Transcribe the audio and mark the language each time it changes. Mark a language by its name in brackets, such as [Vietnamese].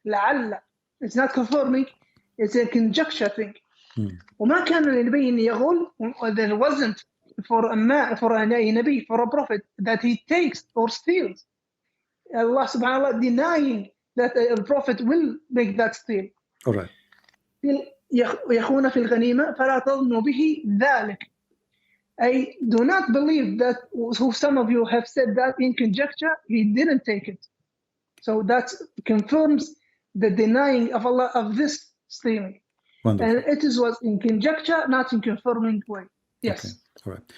[Arabic] لعل. [English] It's not confirming. It's a conjecture thing. [Arabic] وما كان لنبي أن يغول. [English] There wasn't for a nabi, for a prophet, that he takes or steals. Allah subhanahu wa ta'ala denying that a prophet will make that steal. All right. [Arabic] يخون في الغنيمة فلا تظنوا به ذلك. [English] I do not believe that who some of you have said that in conjecture, he didn't take it. So that confirms the denying of Allah of this stealing. Wonderful. And it was in conjecture, not in confirming way. Yes. Okay. All right.